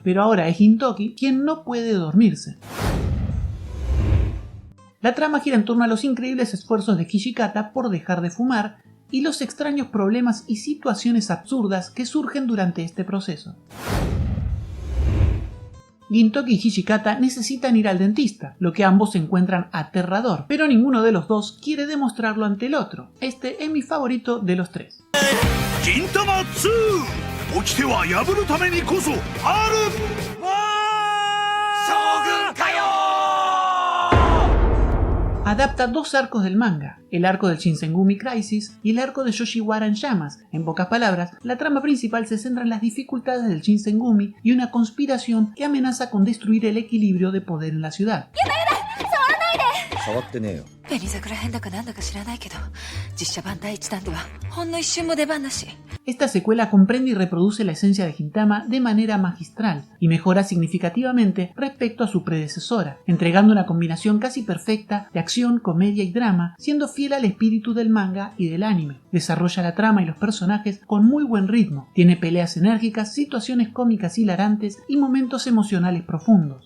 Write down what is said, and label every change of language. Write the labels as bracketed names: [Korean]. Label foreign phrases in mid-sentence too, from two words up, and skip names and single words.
[Spanish] Pero ahora es Gintoki quien no puede dormirse. La trama gira en torno a los increíbles esfuerzos de Hijikata por dejar de fumar y los extraños problemas y situaciones absurdas que surgen durante este proceso. Gintoki y Hijikata necesitan ir al dentista, lo que ambos encuentran aterrador, pero ninguno de los dos quiere demostrarlo ante el otro. Este es mi favorito de los 3. Gintama 2! [Japanese] 起きては破るためにこそある! ¡将軍かよ! [Spanish] Adapta 2 arcos del manga, el arco del Shinsengumi Crisis y el arco de Yoshiwara en llamas. En pocas palabras, la trama principal se centra en las dificultades del Shinsengumi y una conspiración que amenaza con destruir el equilibrio de poder en la ciudad. [Japanese] 紅桜編だかなんだか知らないけど、実写版第1弾ではほんの一瞬も出番なし。 [Spanish] Esta secuela comprende y reproduce la esencia de Gintama de manera magistral y mejora significativamente respecto a su predecesora, entregando una combinación casi perfecta de acción, comedia y drama, siendo fiel al espíritu del manga y del anime. Desarrolla la trama y los personajes con muy buen ritmo, tiene peleas enérgicas, situaciones cómicas hilarantes y momentos emocionales profundos.